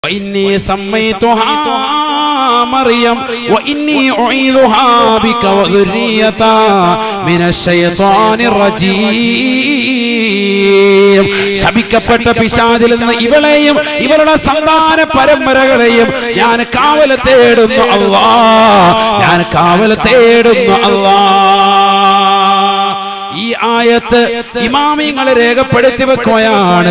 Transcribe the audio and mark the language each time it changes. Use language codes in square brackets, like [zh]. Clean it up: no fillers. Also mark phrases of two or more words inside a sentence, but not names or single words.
[ar] وإني سميتها مريم وإني أعيذها بك وذريتها من الشيطان الرجيم. [ml] ശപിക്കപ്പെട്ട പിശാചിൽ നിന്ന് ഇവളെയും ഇവളുടെ സന്താന പരമ്പരകളെയും ഞാൻ കാവൽ തേടുന്നു അല്ലാഹ്, ഞാൻ കാവൽ തേടുന്നു അല്ലാഹ്. ഈ ആയത്ത് ഇമാമിങ്ങളെ രേഖപ്പെടുത്തി വെക്കുകയാണ്.